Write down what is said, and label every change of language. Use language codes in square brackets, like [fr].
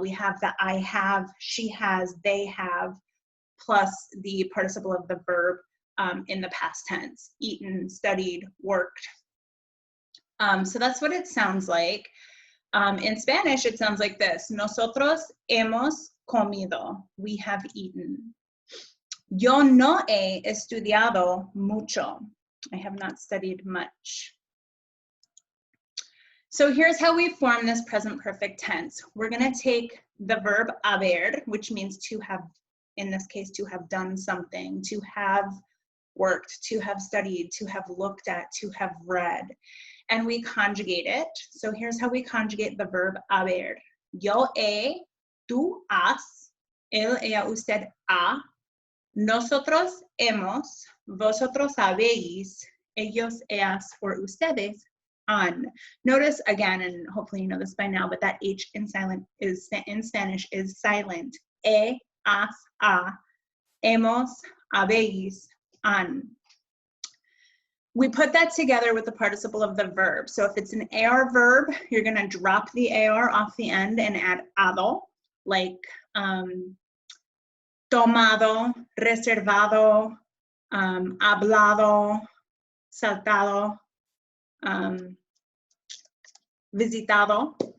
[en] We have the I have, she has, they have, plus the participle of the verb in the past tense, eaten, studied, worked. So that's what it sounds like. In Spanish, it sounds like this. [es] Nosotros hemos comido. [en] We have eaten. [es] Yo no he estudiado mucho. [en] I have not studied much. So here's how we form this present perfect tense. We're going to take the verb haber, which means to have, in this case, to have done something, to have worked, to have studied, to have looked at, to have read. And we conjugate it. So here's how we conjugate the verb haber. [es] Yo he, tú has, él, ella, usted ha, nosotros hemos, vosotros habéis, ellos, ellas, or ustedes han. [en] Notice again, and hopefully you know this by now, but that H in Spanish is silent. [es] He, has, ha, hemos, habéis, han. [en] We put that together with the participle of the verb. So if it's an AR verb, you're going to drop the AR off the end and add ado, like tomado, reservado, hablado, saltado, visitado.